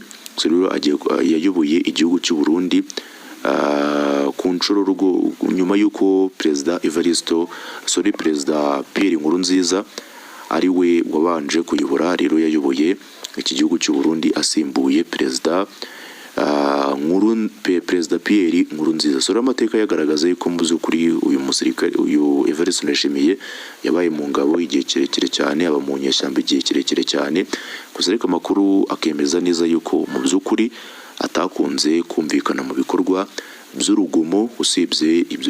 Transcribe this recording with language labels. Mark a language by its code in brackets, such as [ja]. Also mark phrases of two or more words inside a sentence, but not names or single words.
[rw] So rero yayoboye igihugu cy'u Burundi ku nshuro nyuma y'uko perezida Pierre Nkurunziza ari we wabanje kuyobora. Rero yayoboye iki gihugu cy'u Burundi asimbuye perezida Pierre Nkurunziza. So amateka yagaragaza yuko mu by'ukuri uyu musirikare, uyu Evaristo Ndayishimiye yabaye mu ngabo igihe kirekire cyane, aba mu nyeshyamba igihe kirekire cyane. Gusa ariko amakuru akemeza neza yuko mu by'ukuri atakunze kumvikana mu bikorwa by'urugomo, usibye ibyo